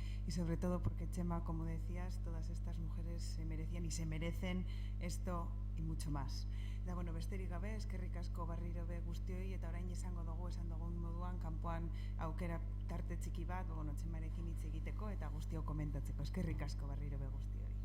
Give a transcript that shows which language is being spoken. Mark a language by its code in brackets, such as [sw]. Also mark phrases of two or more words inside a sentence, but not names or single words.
[es] y sobre todo porque, Chema, como decías, todas estas mujeres se merecían y se merecen esto y mucho más. [eu] Eta, bueno, besterik gabe, eskerrik asko berriro be guztioi, eta orain esango dugu, esan dugun moduan, kanpoan aukera tarte txiki bat, bueno, Txemarekin hitz egiteko eta guztio komentatzeko. Eskerrik asko berriro be guztioi.